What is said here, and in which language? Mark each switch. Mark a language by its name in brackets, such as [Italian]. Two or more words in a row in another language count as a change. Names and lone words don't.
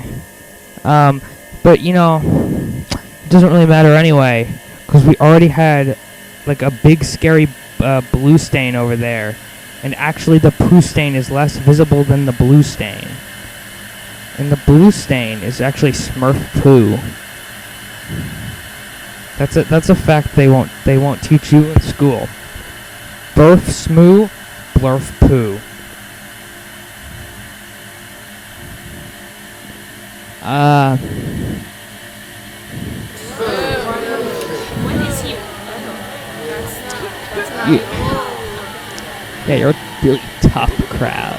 [English] But you know, it doesn't really matter anyway, because we already had like a big scary blue stain over there. And actually the poo stain is less visible than the blue stain. And the blue stain is actually Smurf poo. That's a fact they won't teach you in school. Burf smoo, blurf poo. Yeah, you're a really tough crowd.